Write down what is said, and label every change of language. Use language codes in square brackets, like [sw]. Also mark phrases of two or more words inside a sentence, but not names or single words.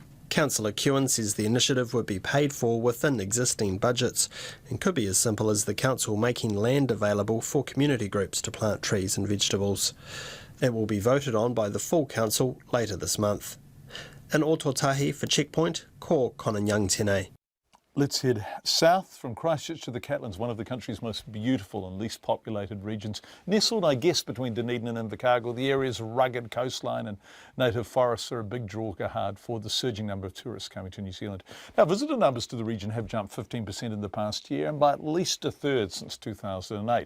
[en] Councillor Kewen says the initiative would be paid for within existing budgets and could be as simple as the council making land available for community groups to plant trees and vegetables. It will be voted on by the full council later this month. In Ototahi for Checkpoint, [mi] ko Konanyang tēnei. [en] Let's head south from Christchurch to the Catlins, one of the country's most beautiful and least populated regions. Nestled, I guess, between Dunedin and Invercargill, the area's rugged coastline and native forests are a big draw card for the surging number of tourists coming to New Zealand. Now, visitor numbers to the region have jumped 15% in the past year and by at least a third since 2008.